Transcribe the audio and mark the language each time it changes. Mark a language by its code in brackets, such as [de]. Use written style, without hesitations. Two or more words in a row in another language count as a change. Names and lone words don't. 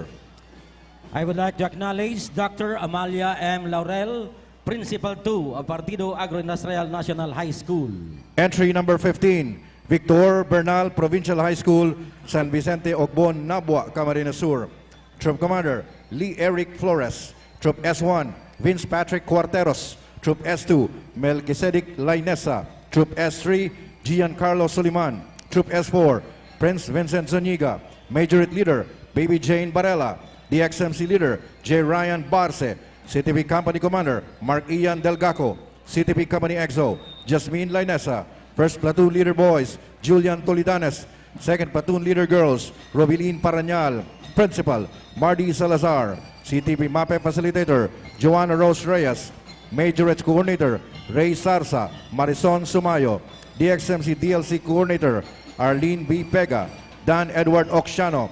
[en] I would like to acknowledge Dr. Amalia M. Laurel, Principal 2 of Partido Agroindustrial National High School. Entry number 15, Victor Bernal Provincial High School, San Vicente Ogbon, Nabua, Camarines Sur. Troop Commander, Lee Eric Flores. Troop S1, Vince Patrick Cuarteros. Troop S2, Melchizedek Lainesa. Troop S3, Giancarlo Soliman. Troop S4, Prince Vincent Zuniga. Major Leader, Baby Jane Barella. DXMC Leader, J. Ryan Barce. CTP Company Commander, Mark Ian Delgaco. CTP Company EXO, Jasmine Lainesa. First Platoon Leader Boys, Julian Tolidanes. Second Platoon Leader Girls, Robilin Paranyal. Principal, Mardy Salazar. CTP MAPE Facilitator, Joanna Rose Reyes. Majorette Coordinator, Ray Sarsa. Marison Sumayo. DXMC DLC Coordinator, Arlene B. Pega. Dan Edward Oxiano.